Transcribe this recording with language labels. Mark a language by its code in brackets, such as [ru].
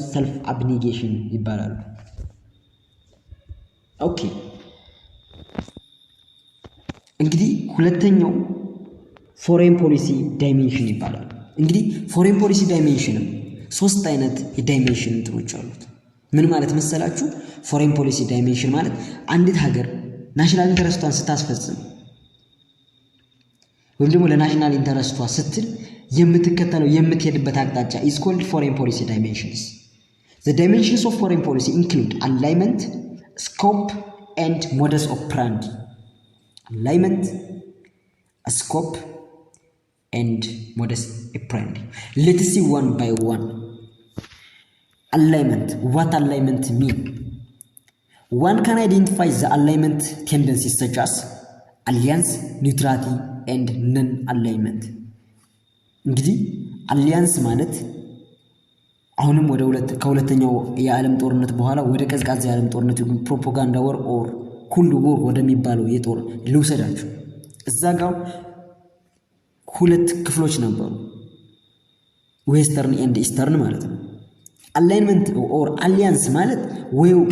[am] ሰልፍ አብኒጌሽን ይባላሉ። ኦኬ እንግዲህ ሁለተኛው ፎሬን ፖሊሲ ዳይሜንሽን ይባላል። እንግዲህ ፎሬን ፖሊሲ ዳይሜንሽንም ሶስት አይነት የዳይሜንሽን እንትኖች አሉት። ምን ማለት መሰላችሁ? ፎሬን ፖሊሲ ዳይሜንሽን ማለት አንዲት ሀገር ናሽናል ኢንተረስቷን ስታስፈጽም ወይም ደግሞ ለናሽናል ኢንተረስቷ ስትል የምትከተለው የምትሄድበት አቅጣጫ [en] is called foreign policy dimensions። The dimensions of foreign policy include alignment, scope and modus operandi። alignment, scope and modus operandi። Let's see one by one። alignment. What alignment mean? One can identify the alignment tendencies such as alliance, neutrality, and non-alignment. [am] እንግዲህ አሊያንስ ማለት አሁንም ወደ ከሁለተኛው የዓለም ጦርነት በኋላ ወደ ቀዝቃዛ የዓለም ጦርነት ፕሮፓጋንዳ ወር ኦር ኩልድ ወር ወደሚባለው የጦር ልውሰዳችሁ እዛ ጋር ሁለት ክፍሎች ነበሩ ዌስተርን ኤንድ ኢስተርን ማለት ነው alignment or alliance ማለት ወይ